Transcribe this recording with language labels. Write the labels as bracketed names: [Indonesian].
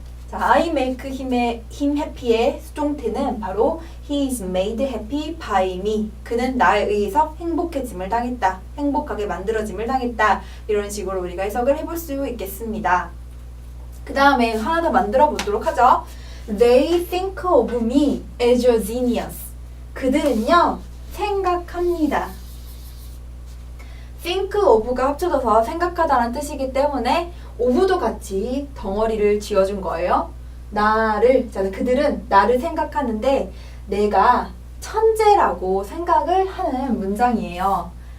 [English] 자, I make him happy 의 수동태는 바로 He is made happy by me. [Korean] 그는 나에 의해서 행복해짐을 당했다. 행복하게 만들어짐을 당했다. 이런 식으로 우리가 해석을 해볼 수 있겠습니다. 그 다음에 하나 더 만들어 보도록 하죠. [English] They think of me as a genius. [Korean] 그들은요, 생각합니다. think of 가 합쳐져서 생각하다는 뜻이기 때문에 of도 같이 덩어리를 지어준 거예요. 나를, 자, 그들은 나를 생각하는데 내가 천재라고 생각을 하는 문장이에요.